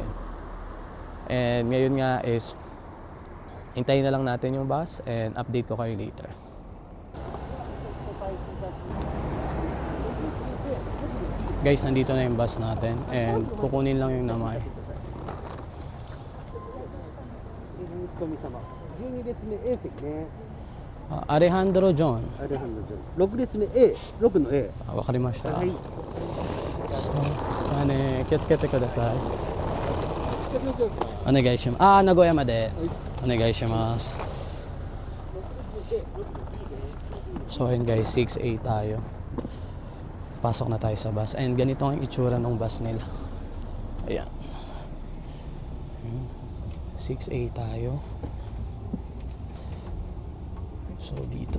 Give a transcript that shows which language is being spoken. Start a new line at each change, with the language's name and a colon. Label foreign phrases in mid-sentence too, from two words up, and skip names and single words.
Filipino: And ngayon nga is hintayin na lang natin yung bus and update ko kayo later. Guys, nandito na yung bus natin and kukunin lang yung namay.
Japanese: 12 列目 A 席ね。アレハンドロ・ジョン。あれなんだじゃあ6列目 A、6の A。わかりました。はい。気をつけてください。下のですね。お願いします。名古屋までお願いします。
Filipino: So ayun guys, 6A tayo. Pasok na tayo sa bus. And ganito ang itsura ng bus nila. Ayan. 6A tayo. So dito.